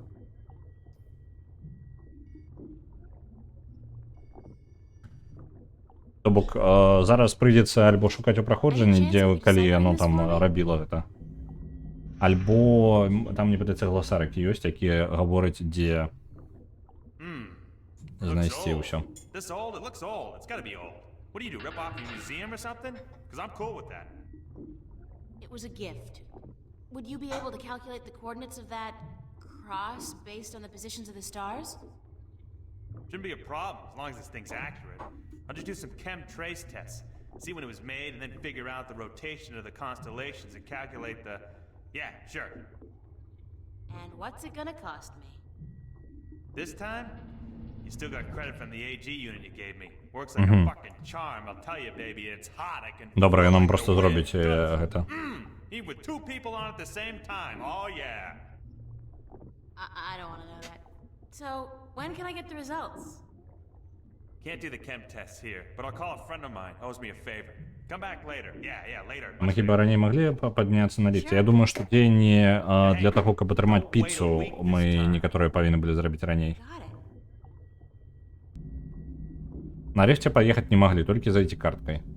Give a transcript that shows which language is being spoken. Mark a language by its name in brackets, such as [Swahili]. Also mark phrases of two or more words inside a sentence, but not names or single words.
[Belarusian] То бок зараз прыйдзецца альбо шукаць у праходжанні, дзе калі яно там рабіла гэта. Альбо там мне падаецца гласарыкі ёсць, якія гавораць, дзе знайсці ўсё. [English] What do you do, rip off a museum or something? Because I'm cool with that. It was a gift. Would you be able to calculate the coordinates of that cross based on the positions of the stars? Shouldn't be a problem, as long as this thing's accurate. I'll just do some chem trace tests, see when it was made, and then figure out the rotation of the constellations and calculate the... Yeah, sure. And what's it gonna cost me? This time? You still got credit from the AG unit you gave me. Works like a fucking charm, I'll tell you, baby. It's hot, I can... [Belarusian] Добре, нам просто зробіть гэта. [English] Even with two people on at the same time, oh yeah. I don't want to know that. So, when can I get the results? Can't do the chem tests here, but I'll call a friend of mine, owes me a favor. Come back later. Yeah, later. [Belarusian] Мы хіба раней маглі падняцца на ліфце? Я думаю, што дзеянні для таго, каб атрымаць піцу, мы некаторыя павінны былі зрабіць раней. [Russian] На лифте поехать не могли, только за этой карткой.